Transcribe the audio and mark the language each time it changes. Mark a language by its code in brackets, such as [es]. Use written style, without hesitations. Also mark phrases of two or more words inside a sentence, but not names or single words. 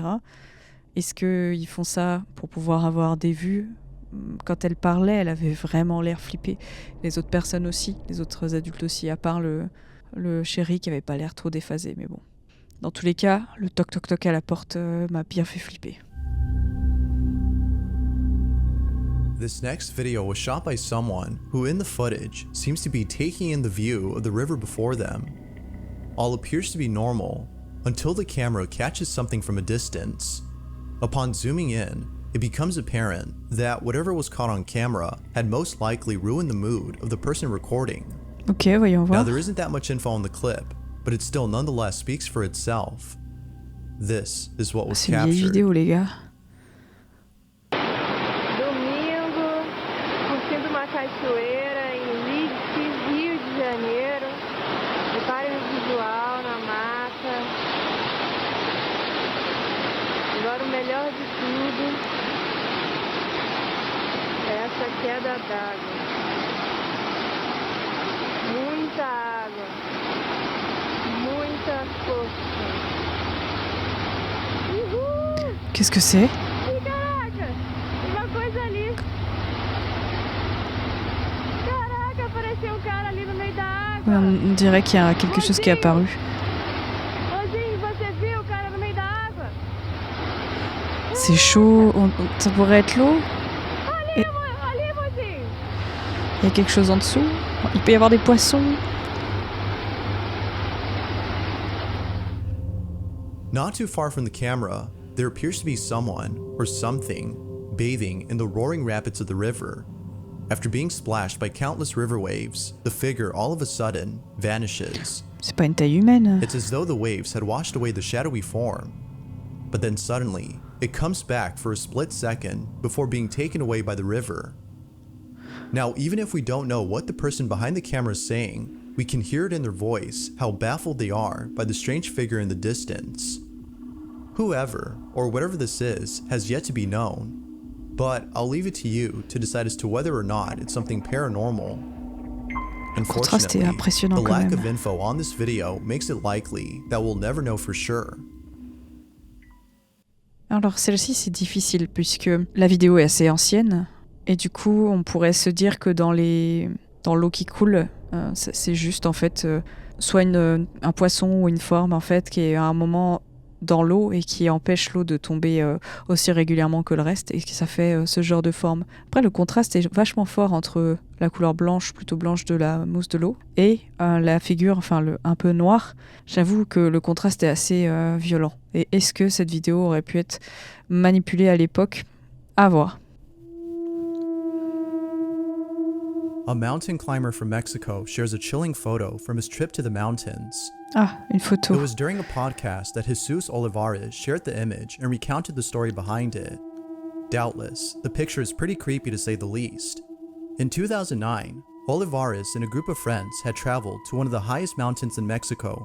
[fr] Est-ce qu'ils font ça pour pouvoir avoir des vues? Quand elle parlait, elle avait vraiment l'air flippée. Les autres personnes aussi, les autres adultes aussi, à part le chéri qui avait pas l'air trop déphasé, mais bon. Dans tous les cas, le toc-toc-toc à la porte m'a bien fait flipper. [en] This next video was shot by someone who in the footage seems to be taking in the view of the river before them. All appears to be normal until the camera catches something from a distance. Upon zooming in, it becomes apparent that whatever was caught on camera had most likely ruined the mood of the person recording. [fr] Ok, voyons voir. [en] Now there isn't that much info on the clip, but it still nonetheless speaks for itself. This is what was [fr] C'est une vieille [en] captured. [fr] vidéo, les gars. [pt] Domingo, curtindo uma cachoeira em Leeds, Rio de Janeiro. Reparem o visual na mata. Agora o melhor de tudo é essa queda d'água. Muita água. Muita força. Uhul! [fr] Qu'est-ce que c'est? [pt] Ih, caraca! Uma coisa ali. Caraca, apareceu um cara ali no meio da água. [fr] On dirait qu'il y a quelque chose qui est apparu. [pt] Mozinho, você viu o cara no meio da água? [fr] C'est chaud, ça pourrait être l'eau? [pt] Ali, ali, mozinho! [fr] Il y a quelque chose en dessous? Il peut y avoir des poissons? [en] Not too far from the camera, there appears to be someone, or something, bathing in the roaring rapids of the river. After being splashed by countless river waves, the figure all of a sudden vanishes. [fr] C'est pas une taille humaine. [en] It's as though the waves had washed away the shadowy form. But then suddenly, it comes back for a split second before being taken away by the river. Now, even if we don't know what the person behind the camera is saying, we can hear it in their voice how baffled they are by the strange figure in the distance. Whoever, or whatever this is, has yet to be known, but I'll leave it to you to decide as to whether or not it's something paranormal. [fr] Contraste est [en] Unfortunately, [fr] impressionnant [en] the [fr] quand [en] lack [fr] même. [en] of info on this video makes it likely that we'll never know for sure. [fr] Alors celle-ci c'est difficile puisque la vidéo est assez ancienne et du coup on pourrait se dire que dans l'eau qui coule, c'est juste en fait soit un poisson ou une forme en fait qui est à un moment dans l'eau et qui empêche l'eau de tomber aussi régulièrement que le reste et que ça fait ce genre de forme. Après le contraste est vachement fort entre la couleur blanche, plutôt blanche de la mousse de l'eau et la figure, enfin un peu noire. J'avoue que le contraste est assez violent. Et est-ce que cette vidéo aurait pu être manipulée à l'époque? À voir. [en] a mountain climber from Mexico shares a chilling photo from his trip to the mountains. [fr] Ah, une photo. [en] It was during a podcast that Jesus Olivares shared the image and recounted the story behind it. Doubtless, the picture is pretty creepy to say the least. In 2009, Olivares and a group of friends had traveled to one of the highest mountains in Mexico.